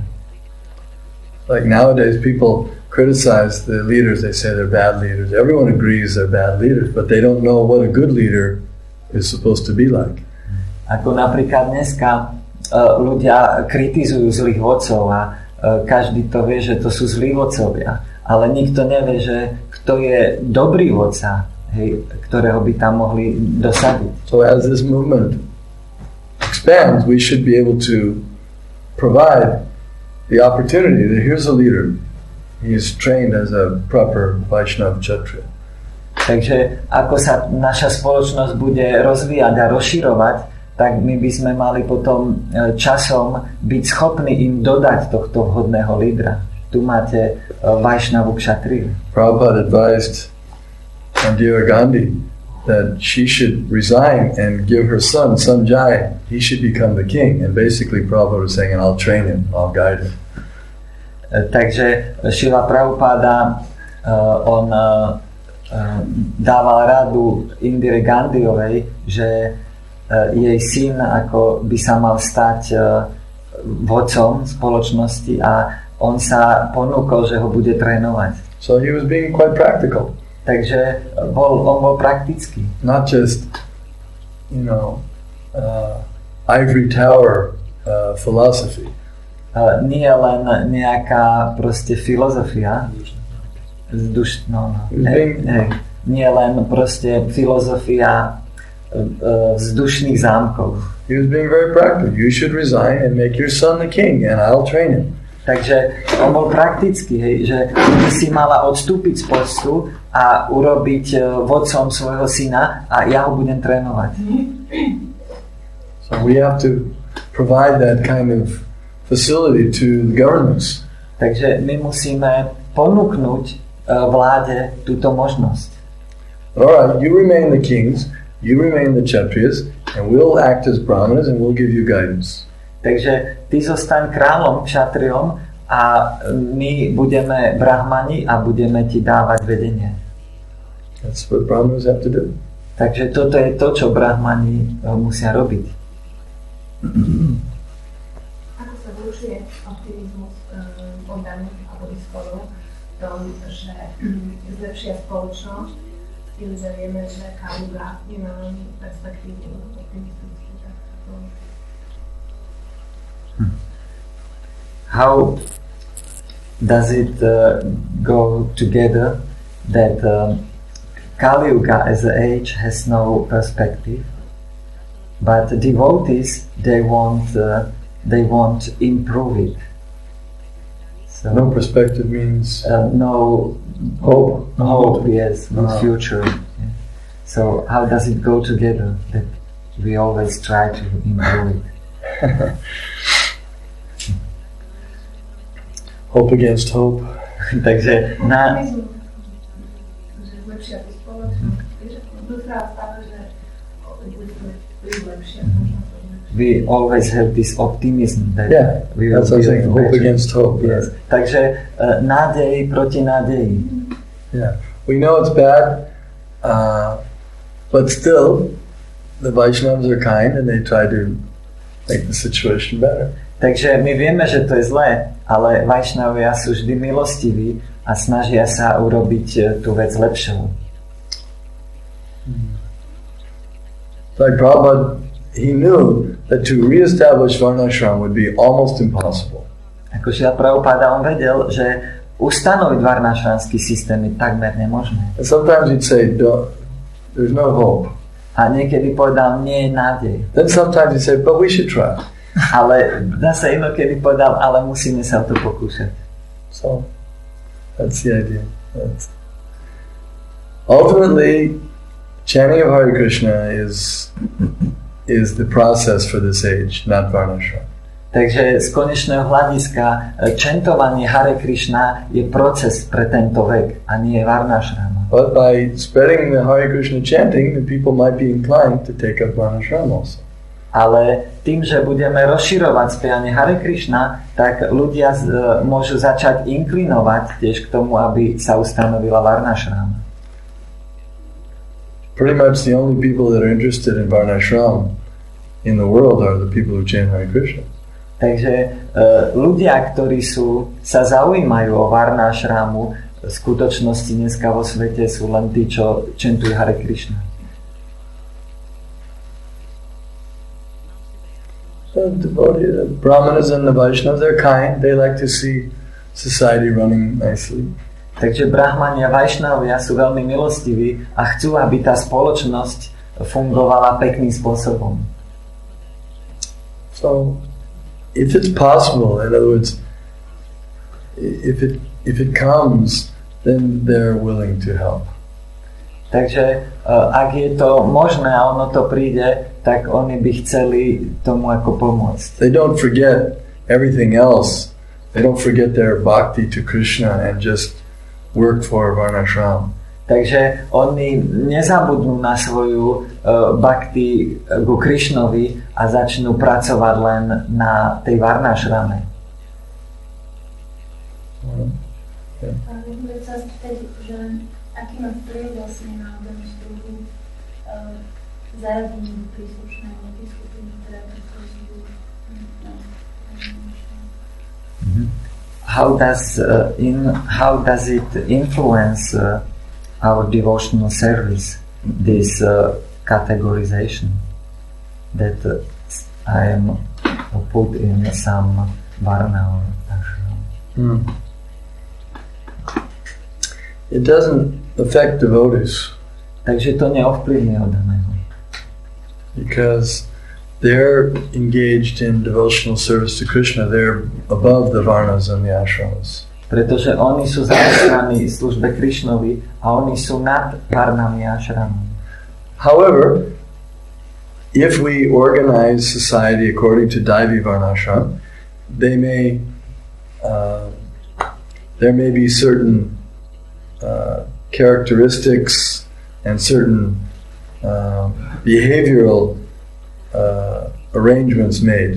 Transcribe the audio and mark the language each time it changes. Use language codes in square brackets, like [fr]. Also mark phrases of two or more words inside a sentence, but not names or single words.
[en] Like nowadays, people criticize the leaders. They say they're bad leaders. Everyone agrees they're bad leaders, but they don't know what a good leader is supposed to be like. [sk] Ako napríklad dneska ľudia kritizujú zlých vodcov a každý to vie, že to sú zlí vodcovia. Ale nikto nevie, že kto je dobrý vodca, hej, ktorého by tam mohli dosadiť. [en] So as this movement expands, we should be able to provide the opportunity that here's a leader. He is trained as a proper Vaishnava Kshatriya. [sk] Takže ako sa naša spoločnosť bude rozvíjať a rozširovať, tak my by sme mali potom časom byť schopní im dodať tohto vhodného lídra. Tu máte Vaishnavu Kshatriyu. [en] Prabhupada advised Indira Gandhi that she should resign and give her son Sanjay. He should become the king. And basically Prabhupada was saying, and I'll train him, I'll guide him. [sk] Takže Šrila Prabhupada on dával radu Indire Gandhiovej, že jej syn ako by sa mal stať vodcom spoločnosti a on sa ponúkol, že ho bude trénovať. [en] So he was being quite practical. [sk] Takže on bol praktický. [en] Not just, ivory tower philosophy. [sk] Nie len nejaká proste filozofia. Nie len proste filozofia vzdušných zámkov. [en] He was being very practical. You should resign and make your son the king and I'll train him. [sk] Takže on bol praktický, hej, že by si mala odstúpiť z postu a urobiť vodcom svojho syna a ja ho budem trénovať. [en] So we have to provide that kind of facility to the governments. [sk] Takže my musíme ponúknuť vláde túto možnosť. [en] All right, you remain the kings, you remain the Kshatriyas, and we'll act as Brahmanas and we'll give you guidance. [sk] Takže ty zostaň kráľom, kšatriom a my budeme brahmani a budeme ti dávať vedenie. [en] That's what Brahmanas have to do. [sk] Takže toto je to, čo brahmani musia robiť. Ako sa zlučuje optimizmus oddaných alebo iskolov v tom, že zlepšia spoločnosť, ili že vieme, že Kaluga nemá perspektívu optimistickú. [en] How does it go together that Kali Yuga as an age has no perspective, but devotees they want improve it. So, no perspective means no hope. Yes, no future. Yeah. So how does it go together that we always try to improve it? Hope against hope. [sk] Takže na [en] we always have this optimism that we will that's what I'm saying, hope against hope. Yes. [sk] Takže nádej proti nádeji. [en] Yeah, we know it's bad, but still the Vaishnavas are kind and they try to make the situation better. [sk] Takže my vieme, že to je zlé, ale Vaishnavia sú vždy milostiví a snažia sa urobiť tú vec lepšou. [en] Like Prabhupada, he knew that to re-establish Varnashram would be almost impossible. [sk] Ako Šrila Prabhupada, on vedel, že ustanoviť varnašramský systém je takmer nemožné. [en] And sometimes he'd say, there's no hope. [sk] A niekedy povedal, nie je nádej. [en] Then sometimes he'd say, but we should try. [sk] Ale zase inokedy povedal, ale musíme sa o to pokúšať. [en] So, that's the idea. Ultimately, chanting of Hare Krishna is the process for this age, not Varnashram. [sk] Takže z konečného hľadiska chantovanie Hare Krishna je proces pre tento vek a nie Varnashrama. [en] But by spreading the Hare Krishna chanting, the people might be inclined to take up Varnashram also. [sk] Ale tým, že budeme rozširovať spievanie Hare Krishna, tak ľudia môžu začať inklinovať tiež k tomu, aby sa ustanovila Varnashrama. [en] Pretty much the only people that are interested in Varnashram in the world are the people who chant Hare Krishna. [sk] Takže ľudia, ktorí sa zaujímajú o Varnashramu, v skutočnosti dneska vo svete sú len tí, čo chantujú Hare Krishna. [en] The Brahmanas and the Vaishnavas, they're kind. They like to see society running nicely. [sk] Takže Brahmani a Vaishnavia sú veľmi milostiví a chcú, aby tá spoločnosť fungovala pekným spôsobom. [en] So, if it's possible, in other words, if it comes, then they're willing to help. [sk] Takže ak je to možné a ono to príde, tak oni by chceli tomu ako pomôcť. [en] They don't forget everything else. They don't forget their bhakti to Krishna and just work for Varnashram. [sk] Takže oni nezabudnú na svoju bhakti ku Krishnovi a začnú pracovať len na tej Varnashrame. Aký má vplyv vlastne na daný službu zaradení príslušného skupiny, ktoré predstavujú [en] How does it influence our devotional service, this categorization that I am put in some varna or ashram? It doesn't affect devotees. [sk] Takže to neovplyvňuje oddaného. [en] Because they're engaged in devotional service to Krishna. They're above the varnas and the ashrams. [sk] Pretože oni sú zamestnaní v službe Krishnovi a oni sú nad varnami a ashramami. [en] However, if we organize society according to Daivi Varnashram, there may be certain characteristics and certain behavioral arrangements made.